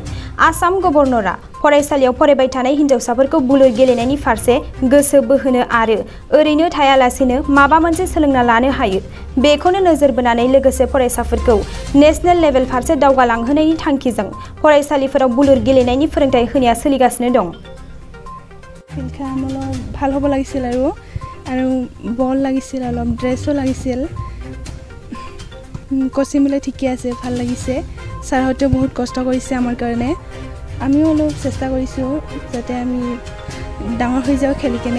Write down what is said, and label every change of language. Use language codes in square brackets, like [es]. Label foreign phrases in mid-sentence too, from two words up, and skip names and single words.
[brx] आसाम गभर्नरा फरायसालियाव फरायबाय थानाय हिन्जावसाफोरखौ बुलुर गेलेनायनि फारसे गोसो बोहोनो आरो ओरैनो थायालासेनो माबा मोनसे सोलोंना लानो हायो बेखौनो नोजोर बोनानै लोगोसे फरायसाफोरखौ नेशनेल लेभेल फारसे दावगालांहोनायनि थांखिजों फरायसालिफोराव बुलुर गेलेनायनि फोरोंथाय होनाया सोलिगासिनो दं। [as] ফিল্ডখন অলপ ভাল হ'ব লাগিছিল আৰু বল লাগিছিল, অলপ ড্ৰেছো লাগিছিল। কোচিংবিলাক ঠিকে আছে, ভাল লাগিছে। ছাৰহঁতেও বহুত কষ্ট কৰিছে আমাৰ কাৰণে। আমিও অলপ চেষ্টা কৰিছোঁ যাতে আমি ডাঙৰ হৈ যাওঁ খেলি কেনে।